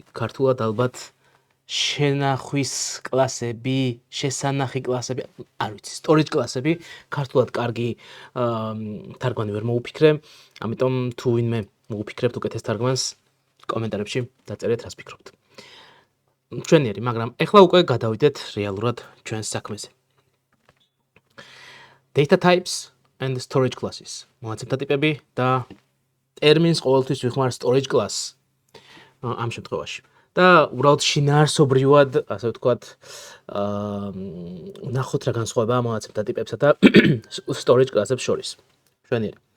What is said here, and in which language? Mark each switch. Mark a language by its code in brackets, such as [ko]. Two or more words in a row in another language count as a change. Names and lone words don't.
[ka] ქართულად ალბათ შენახვის კლასები, შესანახი კლასები, არ ვიცი, storage კლასები, ქართულად კარგი თარგმანი ვერ მოუფიქრე, ამიტომ თუ ვინმე მოუფიქრებთ უკეთეს თარგმანს, კომენტარებში დაწერეთ რას ფიქრობთ. ჩვენიერი, მაგრამ ეხლა უკვე გადავიდეთ რეალურად ჩვენს საქმეზე. [en] Data types and storage classes. [ka] მონაცემთა ტიპები და ტერმინს ყოველთვის ვიხმარ [en] storage class [ka] ამ შემთხვევაში. და უბრალოდ შინაარსობრივად, ასე ვთქვათ, ნახოთ რა განსხვავებაა მონაცემთა ტიპებსა და [en] storage class-ებს [ka] შორის. ჩვენიერი.